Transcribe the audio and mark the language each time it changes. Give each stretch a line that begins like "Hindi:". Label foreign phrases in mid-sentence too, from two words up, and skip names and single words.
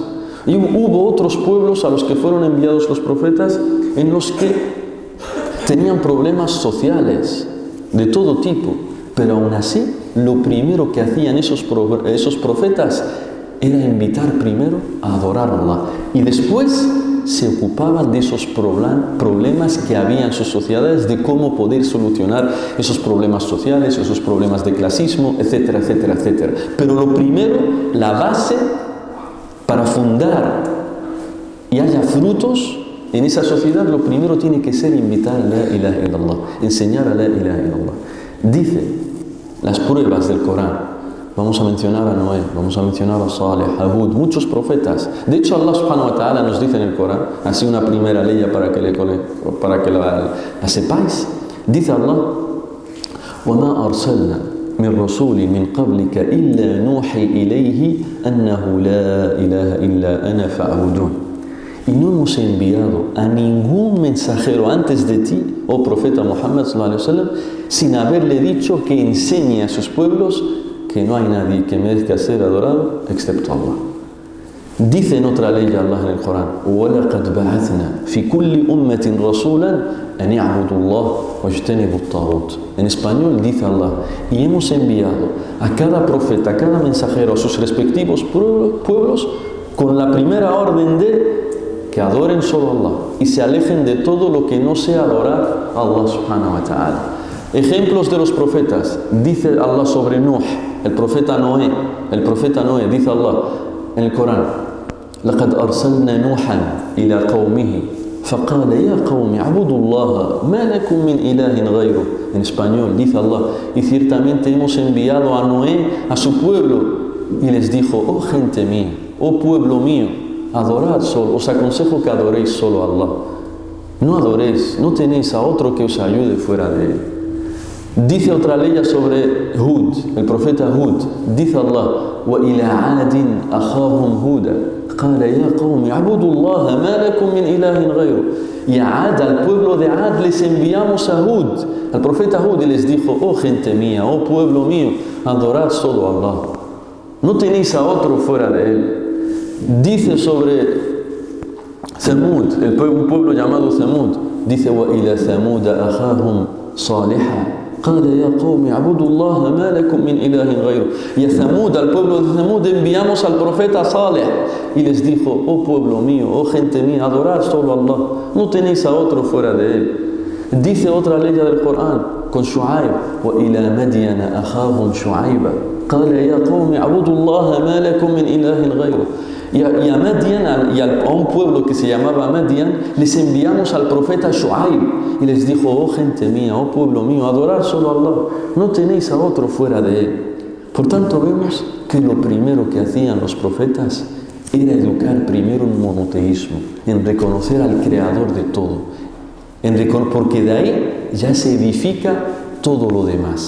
Spanish: Y hubo otros pueblos a los que fueron enviados los profetas en los que tenían problemas sociales de todo tipo, pero aún así lo primero que hacían esos profetas era invitar primero a adorar a Allah y después se ocupaban de esos problemas que había en sus sociedades, de cómo poder solucionar esos problemas sociales, esos problemas de clasismo, etcétera, etcétera, etcétera. Pero lo primero, la base para fundar y haya frutos en esa sociedad, lo primero tiene que ser invitar a
Arabic: لا إله إلا الله,
Spanish: enseñar a
Arabic: لا إله إلا الله.
Spanish: Dice las pruebas del Corán. Vamos a mencionar a Noé, vamos a mencionar a Saleh, a Hud, muchos profetas. De hecho, Allah
Arabic: سبحانه وتعالى
Spanish: nos dice en el Corán, así una primera ley para que la sepáis. Dice Allah,
Arabic: وَمَا أَرْسَلْنَا مِنْ رَسُولٍ مِنْ قَبْلِكَ إِلَّا نُوحِي إِلَيْهِ أَنَّهُ لَا إِلَهَ إِلَّا أَنَا فَاعْبُدُونِ.
Spanish: Y no hemos enviado a ningún mensajero antes de ti, oh profeta Muhammad
Arabic: صلى الله عليه وسلم,
Spanish: sin haberle dicho que enseñe a sus pueblos que no hay nadie que merezca ser adorado excepto Allah. Dice en otra ley Allah en el Corán,
Arabic: وَلَقَدْ بَعَثْنَا فِي كُلِّ أُمَّةٍ رَسُولًا أَنْ يَعْبُدُوا اللَّهَ وَاجْتَنِبُوا الطَّاغُوتَ.
Spanish: En español dice Allah, y hemos enviado a cada profeta, a cada mensajero, a sus respectivos pueblos, con la primera orden de que adoren solo a Allah y se alejen de todo lo que no sea adorar a Allah
Arabic: سبحانه وتعالى.
Spanish: Ejemplos de los profetas, dice Allah sobre Nuh, el profeta Noé, dice Allah en el Corán,
Arabic: لَقَدْ أَرْسَلْنَا نُوحًا إِلَى قَوْمِهِ فَقَالَ يَا قَوْمِ اعْبُدُوا اللَّهَ مَا لَكُمْ مِنْ إِلَهٍ غَيْرُهُ.
Spanish: En español dice Allah, y ciertamente hemos enviado a Noé a su pueblo y les dijo, oh gente mía, oh pueblo mío, adorad solo, os aconsejo que adoréis solo a Allah. No adoréis, no tenéis a otro que os ayude fuera de él. Dice otra ley sobre Hud, el profeta Hud, dice Allah,
Arabic: وَإِلَىٰ عَادٍ أَخَاهُمْ هُودًا قَالَ يَا قَوْمِ اعْبُدُوا اللَّهَ مَا لَكُمْ مِنْ إِلَهٍ غَيْرُهُ.
Spanish: Y a Ad, al pueblo de Ad, les enviamos a Hud, al profeta Hud, y les dijo, oh gente mía, oh pueblo mío, adorad solo a Allah. No tenéis a otro fuera de él. Dice sobre Thamud, un pueblo llamado Thamud, dice
Arabic: وَإِلَى ثَمُودَ أَخَاهُمْ صَالِحًا قَالَ يَا قَوْمِ اعْبُدُوا اللَّهَ مَا لَكُمْ مِنْ إِلَهٍ غَيْرُهُ.
Spanish: Y a Thamud, al pueblo de Thamud, enviamos al profeta Saleh y les dijo, oh pueblo mío, oh gente mía, adorad solo a Allah, no tenéis a otro fuera de él. Dice otra ley del Corán con Shu'aib,
Arabic: وَإِلَى مَدْيَنَ أَخَاهُمْ شُعَيْبًا قَالَ يَا قَوْمِ اعْبُدُوا اللَّهَ مَا لَكُمْ مِنْ إِلَهٍ غَيْرُهُ.
Spanish: Y a Madian, y a un pueblo que se llamaba Madian, les enviamos al profeta Shu'aib y les dijo, oh gente mía, oh pueblo mío, adorar solo a Allah, no tenéis a otro fuera de él. Por tanto vemos que lo primero que hacían los profetas era educar primero en monoteísmo, en reconocer al creador de todo, porque de ahí ya se edifica todo lo demás.